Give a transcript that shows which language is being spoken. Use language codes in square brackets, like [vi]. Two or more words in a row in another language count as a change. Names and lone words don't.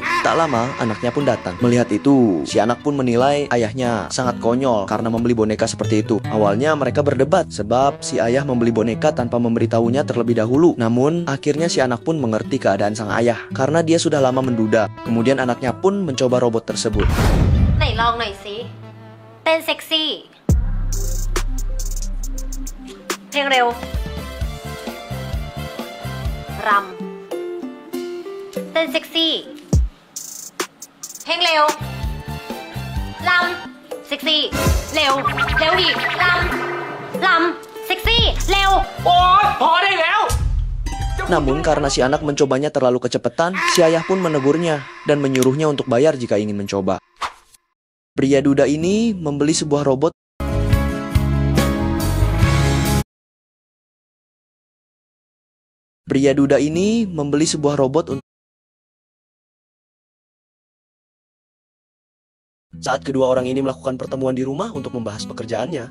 [id] Tak lama, anaknya pun datang. Melihat itu, si anak pun menilai ayahnya sangat konyol karena membeli boneka seperti itu. Awalnya mereka berdebat, sebab si ayah membeli boneka tanpa memberitahunya terlebih dahulu. Namun, akhirnya si anak pun mengerti keadaan sang ayah, karena dia sudah lama menduda. Kemudian anaknya pun mencoba robot tersebut. [th] ไหนลองหน่อยสิเต้นเซ็กซี่เพลงเร็วรำเต้นเซ็กซี่เพลงเร็วรำเซ็กซี่เร็วเร็วดิรำเซ็กซี่เร็ว [id] Namun karena si anak mencobanya terlalu kecepatan, si ayah pun menegurnya dan menyuruhnya untuk bayar jika ingin mencoba. Pria duda ini membeli sebuah robot. Pria duda ini membeli sebuah robot untuk saat kedua orang ini melakukan pertemuan di rumah untuk membahas pekerjaannya.